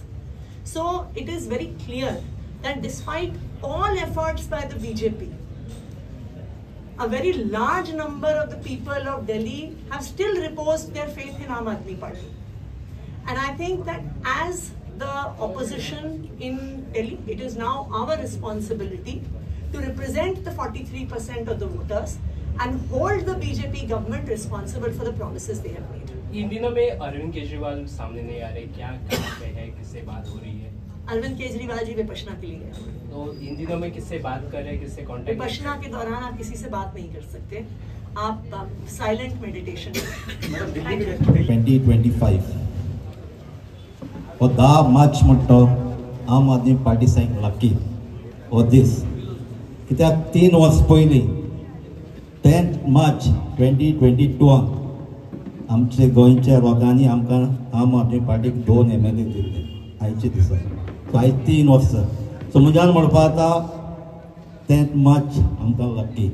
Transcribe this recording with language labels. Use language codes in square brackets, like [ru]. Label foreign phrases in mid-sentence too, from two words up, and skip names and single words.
[en] So it is very clear that despite all efforts by the BJP, a very large number of the people of Delhi have still reposed their faith in Aam Aadmi Party. And I think that as the opposition in Delhi, it is now our responsibility to represent the 43% of the voters and hold the BJP government responsible for the promises they have made. [hi] इन दिनों में अरविंद केजरीवाल सामने नहीं आ रहे, क्या कहाँ पे है, किससे बात हो रही है? अरविंद केजरीवाल जी विपश्यना के लिए गए। तो इन दिनों में किससे बात कर रहे हैं, किससे कांटेक्ट? विपश्यना के दौरान आप किसी से बात नहीं कर सकते, आप [en] silent meditation. [kok] 2025 और दा मार्च म्हणतो आम आदमी पार्टी सांग लकी और दीस कित्याक 3 वर्स पयलीं 10 मार्च 2022 आमचे गोंयच्या लोकांनी आमकां आम आदमी पार्टीक 2 MLA दिल्ले आयचे दिसा. सो आयज 3 वर्सां. सो म्हज्यान म्हणपा जाता 10 मार्च आमकां लकी.